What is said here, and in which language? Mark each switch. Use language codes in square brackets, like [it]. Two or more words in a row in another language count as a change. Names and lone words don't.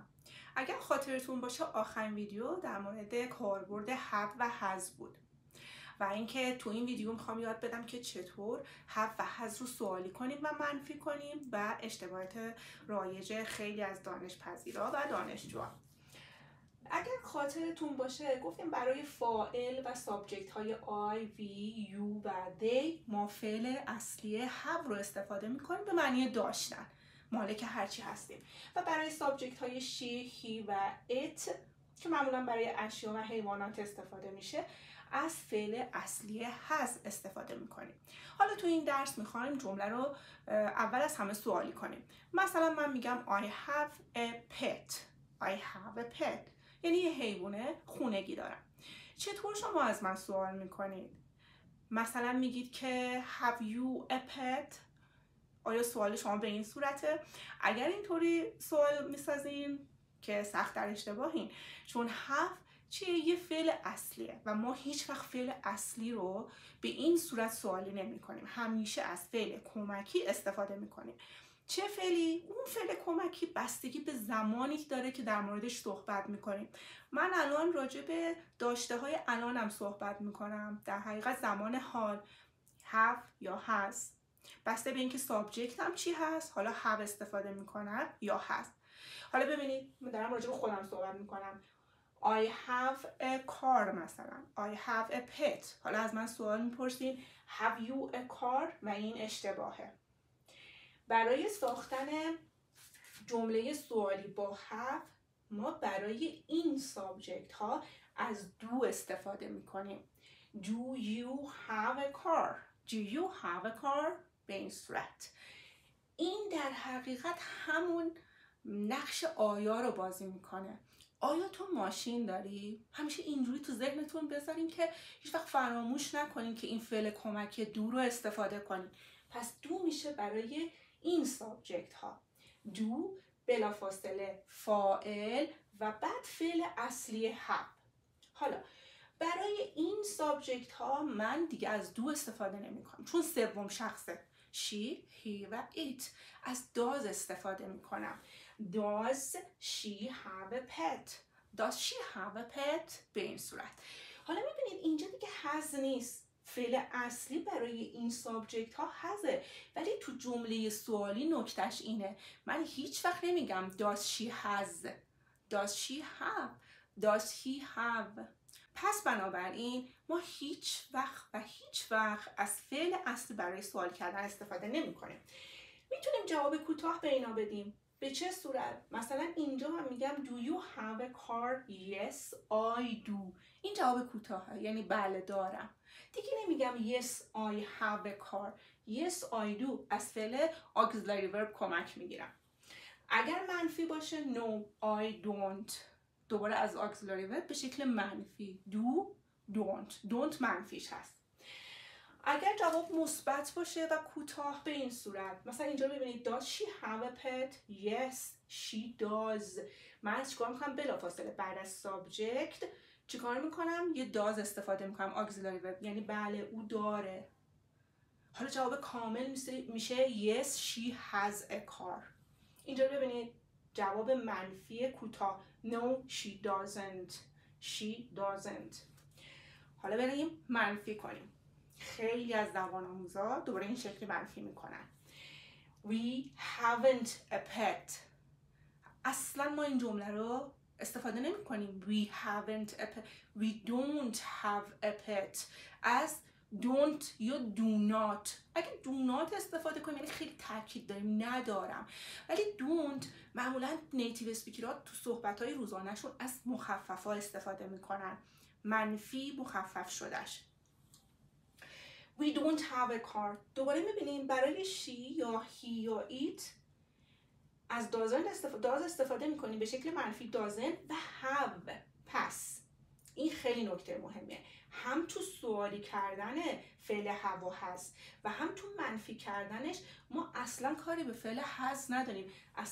[fa] اگر خاطرتون باشه آخرین ویدیو در مورد کاربرد have و has بود و اینکه تو این ویدیو میخوام یاد بدم که چطور have و has رو سوالی کنیم و منفی کنیم و اشتباهات رایج خیلی از دانشپذیرا و دانشجوها. اگر خاطرتون باشه گفتیم برای فاعل و سابجکت های [en] I, we, you [fa] و they ما فعل اصلی have رو استفاده میکنیم به معنی داشتن، مالک هرچی هستیم، و برای سابجکت های [en] she, he [fa] و it که معمولا برای اشیا و حیوانات استفاده میشه از فعل اصلی has استفاده میکنیم. حالا تو این درس میخوایم جمله رو اول از همه سوالی کنیم. مثلا من میگم [en] I have a pet. I have a pet [fa] یعنی یه حیوان خونگی دارم. چطور شما از من سوال میکنید؟ مثلا میگید که [en] have you a pet؟ [fa] آیا سوال شما به این صورته؟ اگر اینطوری سوال میسازین که سخت در اشتباهین، چون have چیه؟ یه فعل اصلیه و ما هیچ وقت فعل اصلی رو به این صورت سوالی نمی کنیم. همیشه از فعل کمکی استفاده می کنیم. چه فعلی؟ اون فعل کمکی بستگی به زمانی داره که در موردش صحبت می کنیم. من الان راجع به داشته های الانم صحبت می کنم. در حقیقت زمان حال have یا has بسته به اینکه سابجکت هم چی هست، حالا have استفاده می کنم یا هست. حالا ببینید من دارم راجع به خودم صحبت می کنم. [en] I have a car مثلا. I have a pet. [fa] حالا از من سوال میپرسین [en] have you a car [fa] و این اشتباهه. برای ساختن جمله سوالی با have ما برای این سابجکت ها از do استفاده میکنیم. [en] Do you have a car? Do you have a car؟ [fa] به این صورت. این در حقیقت همون نقش آیا رو بازی میکنه. آیا تو ماشین داری؟ همیشه اینجوری تو ذهنتون بذارین که هیچ وقت فراموش نکنین که این فعل کمکی دو رو استفاده کنین. پس دو میشه برای این سابجکت ها. دو بلافاصله فاعل و بعد فعل اصلی have. حالا برای این سابجکت ها من دیگه از دو استفاده نمی کنم چون سوم شخصه. [en] she, he [fa] و it. از does استفاده می کنم. [en] Does she have a pet? Does she have a pet؟ [fa] به این صورت. حالا میبینید اینجا دیگه has نیست. فعل اصلی برای این سابجکت ها hasه، ولی تو جمله سوالی نکتش اینه من هیچ وقت نمیگم [en] does she has. Does she have؟ Does he have؟ [fa] پس بنابراین ما هیچ وقت از فعل اصلی برای سوال کردن استفاده نمی کنیم. میتونیم جواب کوتاه به اینا بدیم. به چه صورت؟ مثلا اینجا من میگم [en] do you have a car؟ Yes I do. [fa] این جواب کوتاهه، یعنی بله دارم. دیگه نمیگم [en] yes I have a car. Yes I do [fa] از فعل [en] auxiliary verb [fa] کمک میگیرم. اگر منفی باشه [en] no I don't. [fa] دوباره از [en] auxiliary verb [fa] به شکل منفی [en] do don't [fa] منفیش هست. اگر جواب مثبت باشه و کوتاه به این صورت، مثلا اینجا ببینید [en] does she have a pet؟ Yes she does. [fa] من چیکار میکنم؟ بلافاصله بعد از سابجکت چیکار میکنم؟ یه does استفاده میکنم [en] auxiliary verb، [fa] یعنی بله او داره. حالا جواب کامل میشه [en] yes she has a car. [fa] اینجا ببینید جواب منفی کوتاه [en] no she doesn't. She doesn't. [fa] حالا بریم منفی کنیم. خیلی از زبان آموزا دوباره این شکلی منفی میکنن. [en] We haven't a pet. [fa] اصلا ما این جمله رو استفاده نمی کنیم. [en] We haven't a pet. We don't have a pet. از don't یا do not. [fa] اگه do not استفاده کنیم یعنی خیلی تاکید داریم ندارم، ولی don't معمولا [en] native speakers [fa] تو صحبت‌های روزانه‌شون از مخفف‌ها استفاده میکنن. منفی مخفف شدهش. [en] We don't have a car. [fa] دوباره میبینیم برای she یا he یا it از does استفاده میکنیم به شکل منفی doesn't و have. پس این خیلی نکته مهمه. هم تو سوالی کردن فعل have و has و هم تو منفی کردنش ما اصلا کاری به فعل has نداریم.